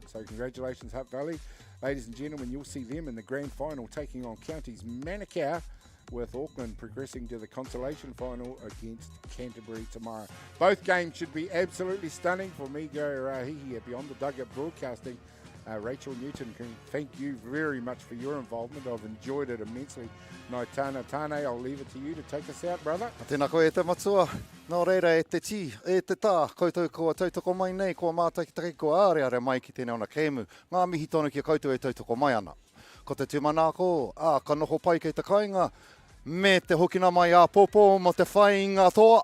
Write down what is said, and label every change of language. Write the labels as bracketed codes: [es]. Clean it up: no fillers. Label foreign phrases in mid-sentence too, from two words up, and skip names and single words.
[en] So congratulations, Hutt Valley. Ladies and gentlemen, you'll see them in the grand final taking on Counties Manukau, with Auckland progressing to the consolation final against Canterbury tomorrow. Both games should be absolutely stunning. For me, Gary Rahihi at Beyond the Dugout Broadcasting, Rachel Newton, thank you very much for your involvement. I've enjoyed it immensely. Naitana Tane, I'll leave it to you to take us out, brother. [mi] Tēnā koe e te matua. Nō reira e te tī, e te tā, koutou kua tautoko mai nei, kua mātakitaki kua āreare mai ki tēnei ona kēmu. Ngā mihi tonu ki a koutou e tautoko mai ana. Ko te tūmanako, ka noho pai kei te kāinga, me te hokina mai a popo mo te whai ngā toa.